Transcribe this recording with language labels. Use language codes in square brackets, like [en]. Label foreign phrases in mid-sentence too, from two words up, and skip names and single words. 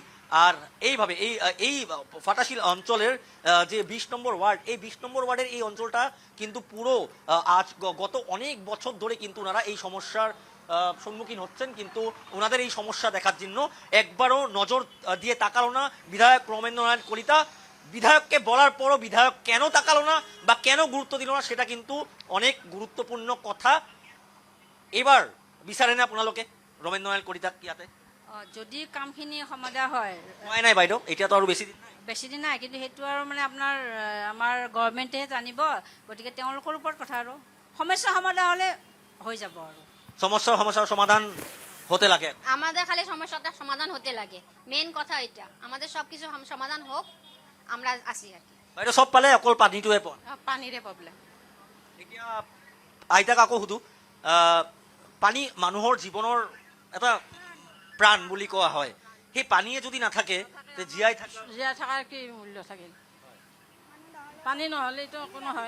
[bn] আর এইভাবে এই ফাটাশিল অঞ্চলের যে 20 নম্বর ওয়ার্ড, এই 20 নম্বর ওয়ার্ডের এই অঞ্চলটা কিন্তু পুরো গত অনেক বছর ধরে কিন্তু ওনারা এই সমস্যার সম্মুখীন হচ্ছেন, কিন্তু ওনাদের এই সমস্যা দেখার জন্য একবারও নজর দিয়ে তাকালো না বিধায়ক রমেন্দ্র নারায়ণ কলিতা। বিধায়ককে বলার পরও বিধায়ক কেন তাকালো না বা কেন গুরুত্ব দিল না, সেটা কিন্তু অনেক গুরুত্বপূর্ণ কথা। [as] এবার বিচাৰেনে আপোনালোকে ৰমেন্দ্ৰ নাৰায়ণ কলিতাক ইয়াতে? যদি কামখিনি সমাধা হয়, হোৱাই নাই বাইদেউ, এতিয়াতো আৰু বেছি দিন নাই। বেছি দিন নাই, কিন্তু সেইটো আৰু মানে আপোনাৰ আমাৰ গভৰ্ণমেণ্টেহে জানিব, গতিকে তেওঁলোকৰ ওপৰত কথা। আৰু সমস্যা সমাধা হ'লে হৈ যাব আৰু। [bn] সমস্যার সমাধান হতে লাগে। আমাদের খালি সমস্যাটা সমাধান হতে লাগে, মেন কথা এটা। আমাদের সবকিছু সমাধান হোক, আমরা আসি আর কি। [as] বাইদেউ চব পালে, অকল পানীটোৱে পোৱা? পানীৰে প্ৰব্লেম। এতিয়া আইতাক আকৌ সুধো, পানী মানুহৰ জীৱনৰ এটা প্ৰাণ বুলি কোৱা হয়, সেই পানীয়ে যদি নাথাকে তে জীয়াই থকাৰ কি মূল্য থাকিল? পানী নহ'লেতো একো নহয়।